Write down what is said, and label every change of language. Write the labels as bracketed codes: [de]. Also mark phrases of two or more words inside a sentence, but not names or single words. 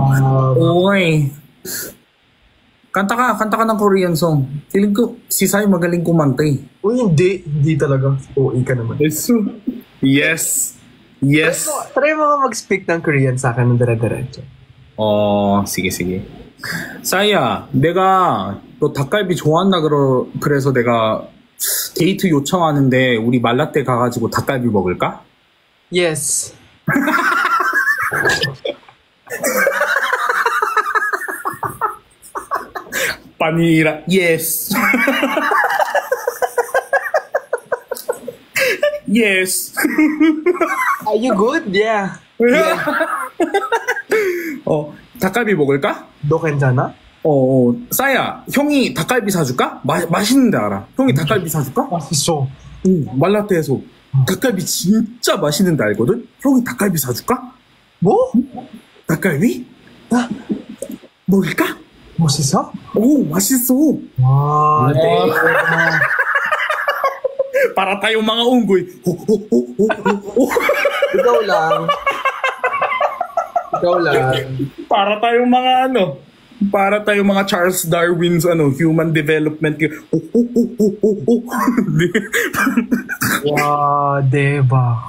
[tl] Okay. Kanta ka ng [en] Korean song. [tl] Feeling ko, si Sai magaling kumanta eh. Uy, hindi talaga. OA ka naman. [en] Yes. [tl] Try mo mag-speak ng Korean sa akin ng dire-diretso. sige. [ko] 사이야, 내가 너 닭갈비 좋아한다 그래서 내가 데이트 요청하는데 우리 말라떼 가가지고 닭갈비 먹을까? [en] Yes. 파니라, yes. Yes. Are you good? Yeah. [ko] 닭갈비 먹을까? 너 괜찮아? 싸야, 형이 닭갈비 사줄까? 맛있는 데 알아. 형이 닭갈비 사줄까? 맛있어. 말라떼에서 닭갈비 진짜 맛있는 데 알거든? 형이 닭갈비 사줄까? 뭐? 닭갈비? 먹을까? 맛있어? 맛있어. 와, 네. [tl] Para tayong mga unggoy. Ikaw lang. Para tayong mga Charles Darwin's [en] human development. [tl] Wow, diba?